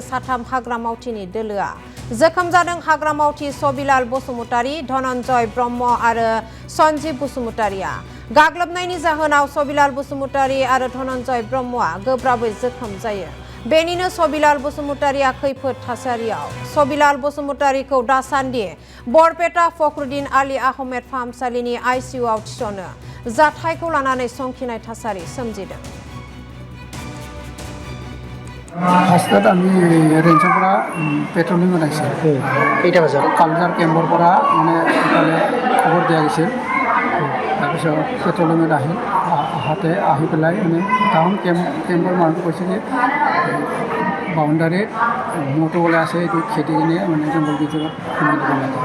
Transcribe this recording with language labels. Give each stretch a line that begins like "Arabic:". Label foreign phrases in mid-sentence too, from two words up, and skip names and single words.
Bodo: साथाम हाग्रा मावथिनि दोलोआ जोखोम जादों हाग्रा मावथि सबिलाल बसुमतारी धनन्जय ब्रह्म आरो सन्जीब बसुमतारीया गाग्लोबनायनि जाहोनाव सबिलाल बसुमतारी आरो धनन्जय ब्रह्मआ गोब्राबै जोखोम जायो बेनिनो सबिलाल बसुमतारीया खैफोद थासारियाव सबिलाल बसुमतारीखौ दासान्दि बरपेटा फखरुद्दीन आली आहमेद फाहामसालिनि आइसिइउआव थिसनो जाथायखौ लानानै संखिनाय थासारि सोमजिदों। फार्स्टत आंनि रेन्जरफोरा पेट्रलिं होनायसै
Assamese: কেইটা বজাত কালচার কেম্পৰ পৰা মানে ইফালে খবৰ দিয়া গৈছিল তাৰপিছত পেট্ৰলিঙত আহি পেলাই মানে টাউন কেম্পৰ মানুহটো কৈছে যে বাউণ্ডাৰীত মটো ওলাই আছে এইটো খেদি কিনে মানে জংঘল ভিতৰত সোমাই দিব লাগে